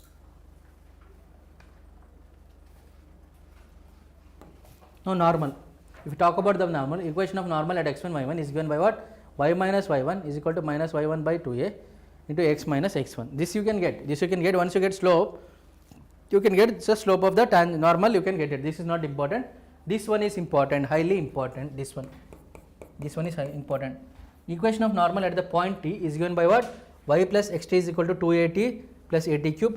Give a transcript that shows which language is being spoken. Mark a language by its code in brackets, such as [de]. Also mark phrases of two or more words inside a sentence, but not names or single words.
[en] Now normal. If you talk about the normal, equation of normal at x1 y1 is given by what? Y minus y1 is equal to minus y1 by 2a into x minus x1. This you can get. This you can get once you get slope. You can get the slope of the normal. You can get it. This is not important. This one is important, highly important. This one is important. Equation of normal at the point t is given by what? Y plus xt is equal to 2at plus at cube.